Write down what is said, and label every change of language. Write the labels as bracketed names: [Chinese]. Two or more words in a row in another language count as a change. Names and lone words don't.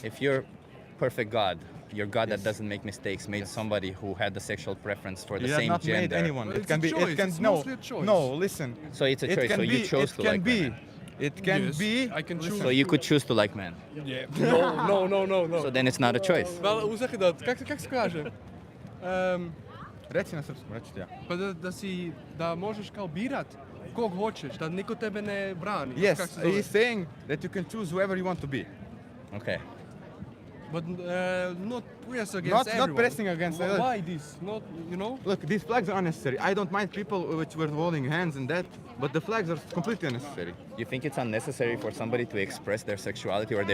[English] if your perfect God, your God Yes. that doesn't make mistakes, made somebody who had the sexual preference for the He has same not gender. made anyone. Well, It it's can a be. choice. It can It's no. mostly a choice. No, listen. So it's a It choice. can So you be- chose it to can like be. women. It can Yes, be. I can choose. Listen. So you could choose to like men. Yeah. No. So then it's not a choice. [Dutch] Wel, hoe zeg je dat? [Serbian] Kak se kaže? Reci na srpskom, reci ja. Pa da možeš kao birat kog hoćeš, da niko tebe ne brani. Kak [English] Yes, [Serbian] se zove? [English] he's saying that you can choose whoever you want to be. Okay. But not press against Not everyone. pressing against everyone. Why this? Not, you know? Look, these flags are unnecessary. I don't mind people which were holding hands and that, but the flags are completely unnecessary. You think it's unnecessary for somebody to express their sexuality or their